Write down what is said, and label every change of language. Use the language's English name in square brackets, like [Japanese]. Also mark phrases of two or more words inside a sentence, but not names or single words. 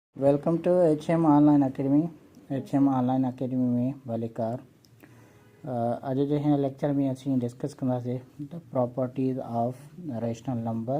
[English] Welcome to HM Online Academy. [Sindhi] HM ऑनलाइन अकेडमी में भलेकार अॼु जे हिन लेक्चर में असीं डिस्कस कंदासीं [English] the properties of rational numbers.